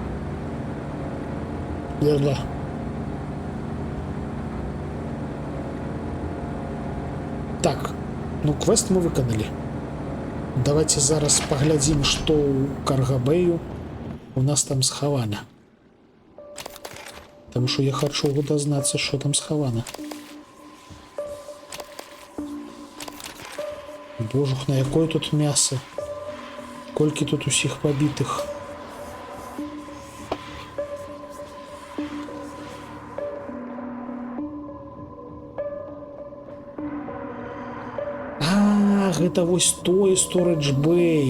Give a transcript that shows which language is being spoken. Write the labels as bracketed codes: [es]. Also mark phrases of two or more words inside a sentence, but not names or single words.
[be] Ля-ля. Так, ну квест мы выканалі. Давайте зараз паглядзім, што ў Каргабэю у нас там схавана. [ru] Потому что я хочу дазнацца, что там схавана. [be] Божух, на якое тут мясо? Колькі тут усіх пабітых? А, гэта вось той Storage Bay.